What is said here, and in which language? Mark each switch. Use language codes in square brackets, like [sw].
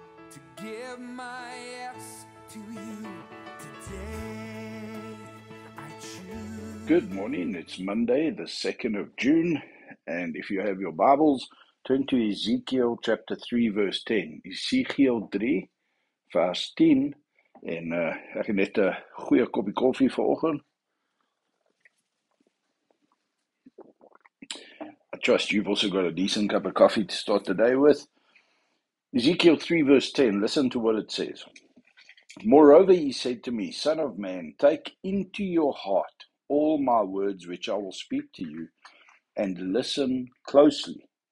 [en] to give my yes to you today. I choose. Good morning. It's Monday, the 2nd of June. And if you have your Bibles, turn to Ezekiel chapter 3, verse 10. Ezekiel 3, vers 10. [af] En ek het net 'n goeie koppie koffie vanoggend. [en] I trust you've also got a decent cup of coffee to start the day with. Ezekiel 3, verse 10. Listen to what it says. Moreover, he said to me, Son of man, take into your heart all my words which I will speak to you, and listen closely.